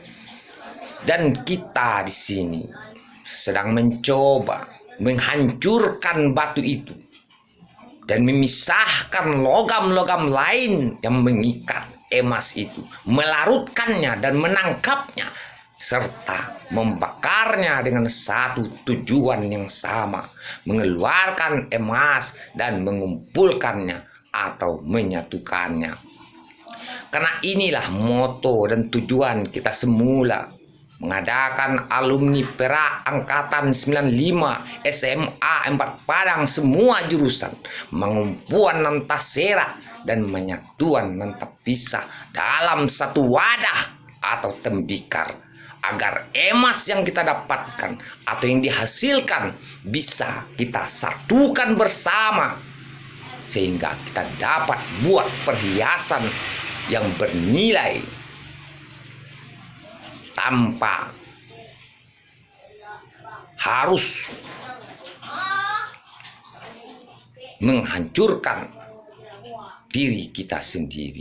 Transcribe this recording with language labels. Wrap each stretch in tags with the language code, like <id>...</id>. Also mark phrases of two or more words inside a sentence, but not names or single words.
<id>Dan kita di sini sedang mencoba menghancurkan batu itu dan memisahkan logam-logam lain yang mengikat emas itu, melarutkannya dan menangkapnya serta membakarnya dengan satu tujuan yang sama, mengeluarkan emas dan mengumpulkannya atau menyatukannya. Karena inilah moto dan tujuan kita semula mengadakan alumni Perak Angkatan 95 SMA 4 Padang semua jurusan,</id> <min>mengumpulan nan tasera dan menyatuan nan</min> <id>pisah dalam satu wadah atau tembikar, agar emas yang kita dapatkan atau yang dihasilkan bisa kita satukan bersama, sehingga kita dapat buat perhiasan yang bernilai tanpa harus menghancurkan diri kita sendiri.</id>